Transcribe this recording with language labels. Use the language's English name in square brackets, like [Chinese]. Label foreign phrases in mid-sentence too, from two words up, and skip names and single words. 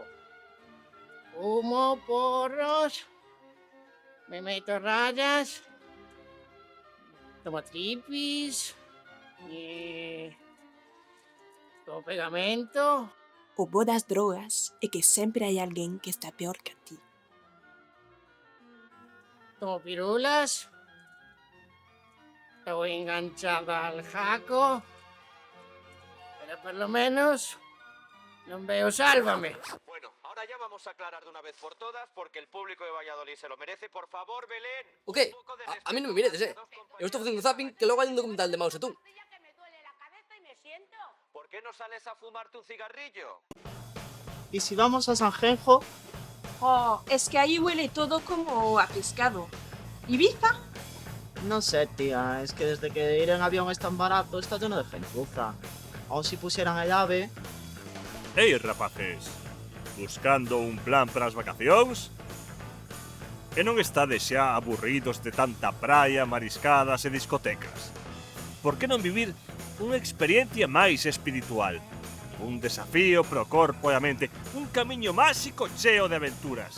[Spanish] Fumo porros. Me meto rayas. Tomo tripis. Tomo pegamento. [Galician] O bo das drogas é que sempre hai alguén que está peor que a ti. [Spanish] Tomo pirulas. Estoy enganchada al jaco. Pero por lo menos [Galician] non veo [Spanish] Sálvame. Bueno, ahora ya vamos a aclarar de una vez por todas porque el público de Valladolid se lo merece. Por favor, Belén. [Galician] O que? A mí non me miredes, Eu estou facendo zapping que logo hai un documental de Mao Zedong. [Spanish] ¿Por qué no sales a fumarte un cigarrillo? ¿Y si vamos a Sanjenjo? Oh, es que ahí huele todo como a pescado. ¿Ibiza? No sé, tía, es que desde que ir en avión es tan barato está lleno de gentuza. Aún si pusieran el AVE... [Galician] Ei, rapaces, buscando un plan para as vacacións? Que non estades xa aburridos de tanta praia, mariscadas e discotecas? Por que non vivir unha experiencia máis espiritual? Un desafío pro corpo e a mente, un camiño máxico cheo de aventuras.